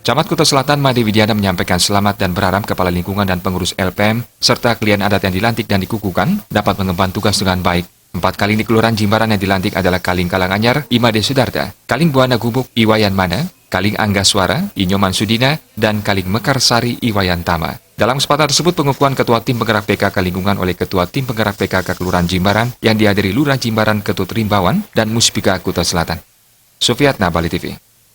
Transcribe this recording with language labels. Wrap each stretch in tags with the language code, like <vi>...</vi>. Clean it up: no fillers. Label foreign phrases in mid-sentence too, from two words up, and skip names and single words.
<id>Camat Kuta Selatan Made Widiana menyampaikan selamat dan berharap Kepala Lingkungan dan pengurus LPM serta kelian adat yang dilantik dan dikukuhkan dapat mengemban tugas dengan baik. 4 kaling di Kelurahan Jimbaran yang dilantik adalah Kaling Kalanganyar, Imade Sudarta, Kaling Buana Gubuk, Iwayan Mana, Kaling Angga Suara, Inyoman Sudina, dan Kaling Mekarsari Iwayan Tama. Dalam kesempatan tersebut pengukuhan Ketua Tim Penggerak PKK Lingkungan oleh Ketua Tim Penggerak PKK Kelurahan Jimbaran yang dihadiri Lurah Jimbaran Ketut Rimbawan dan Muspika Kuta Selatan. Sufiatna, Bali TV.</id>